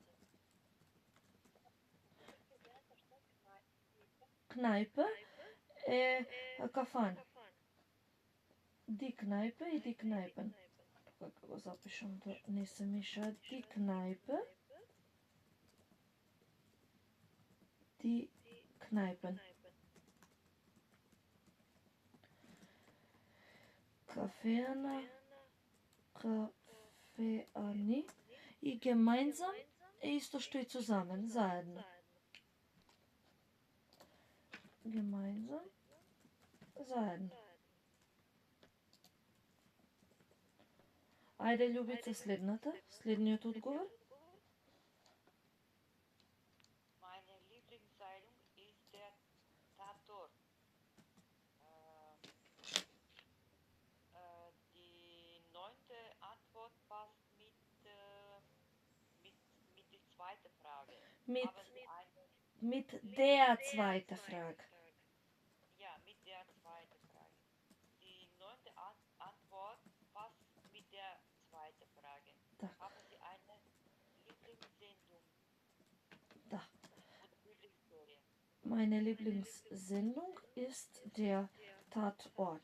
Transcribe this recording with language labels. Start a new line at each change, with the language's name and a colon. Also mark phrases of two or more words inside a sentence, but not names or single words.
Macedonian: Kneipe кафана.
German: Die Kneipe и die Kneipen.
Macedonian: Како го запишам да не се мешаат.
German: Die Kneipe, die Kneipen.
Macedonian: Кафеана, кафеани и gemeinsam е исто што и zusammen, заедно. Gemeinsam, заедно. Ајде, Љубица, следниот одговор.
German: Meine Lieblingszeitung ist der Tatort. Die 9. Antwort passt mit der zweiten Frage. Mit Haben Sie eine? Mit der zweite Frage. Ja, mit der zweiten Frage. Die 9. Antwort passt mit der zweiten Frage.
Macedonian: Da.
German: Haben Sie eine Lieblingssendung
Macedonian: Da.
German: und Lieblingsserie? Meine Lieblingssendung ist der Tatort.